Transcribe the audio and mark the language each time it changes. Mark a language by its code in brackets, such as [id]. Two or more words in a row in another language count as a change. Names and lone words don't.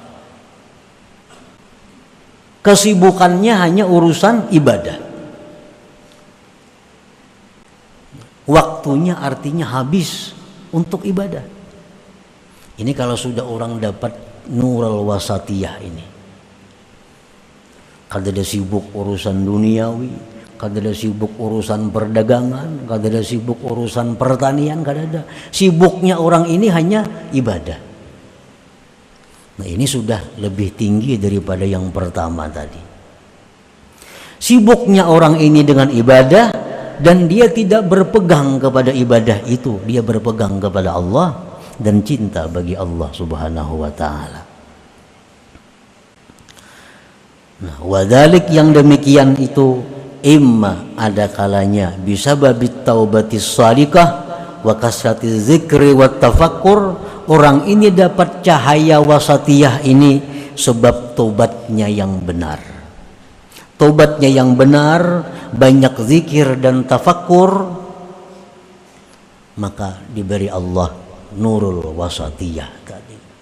[id] Kesibukannya hanya urusan ibadah. Waktunya artinya habis untuk ibadah. Ini kalau sudah orang dapat [ar] نور الواسطية [id] ini. Kada ada sibuk urusan duniawi, kada ada sibuk urusan perdagangan, kada ada sibuk urusan pertanian, kada ada. Sibuknya orang ini hanya ibadah. Nah, ini sudah lebih tinggi daripada yang pertama tadi. Sibuknya orang ini dengan ibadah dan dia tidak berpegang kepada ibadah itu, dia berpegang kepada Allah dan cinta bagi Allah [ar] سبحانه وتعالى. [id] Nah, wadalik yang demikian itu imma ada kalanya bisa [ar] بباعث التوبة السالكة وكثرة الذكر والتفكر, [id] orang ini dapat cahaya wasatiyah ini sebab tobatnya yang benar. Tobatnya yang benar, banyak zikir dan tafakkur, maka diberi Allah [ar] نور الواسطية [id] tadi.